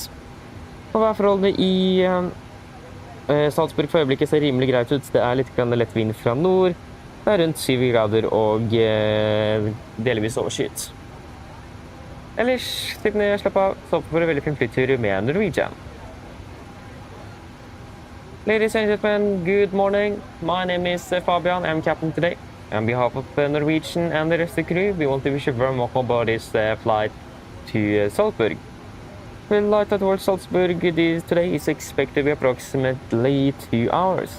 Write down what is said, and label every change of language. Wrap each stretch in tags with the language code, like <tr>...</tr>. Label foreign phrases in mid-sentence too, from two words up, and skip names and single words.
<no>For værforholdene i Salzburg for øyeblikket ser rimelig greit ut. Det er litt lett vind fra nord. Det er rundt 7 grader og delvis overskyet. Ellers, sitt ned, slapp av, så for en veldig fin flytur med Norwegian.</no> <en>Ladies and gentlemen, good morning. My name is Fabian. I'm captain today. On behalf of Norwegian and the rest of the crew, we want to wish you very much about this flight to Salzburg. The flight towards Salzburg today is expected to be approximately 2 hours.</en>